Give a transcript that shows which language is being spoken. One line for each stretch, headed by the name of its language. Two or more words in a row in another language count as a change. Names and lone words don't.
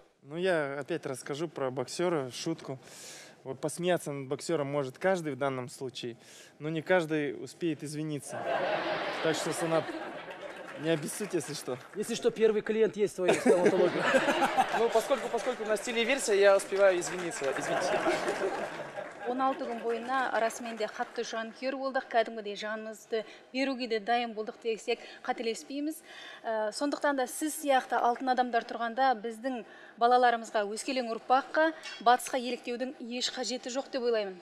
Russian: Ну, я опять расскажу про боксера, шутку. Вот посмеяться над боксером может каждый в данном случае, но не каждый успеет извиниться. Так что, Санат, Не обессудьте, если что. Если что, первый клиент есть в твоей стоматологии. Ну, поскольку у нас телеверсия, я успеваю извиниться. Извините.
Kazakh: 16 күн бойына расымен де қатты жанкүйер болдық, кәдімгідей жанымызды беруге де дайын болдық десек қателеспейміз. Сондықтан да сіз сияқты алтын адамдар тұрғанда біздің балаларымызға, өскелең ұрпаққа батысқа еліктеудің еш қажеті жоқ деп ойлаймын.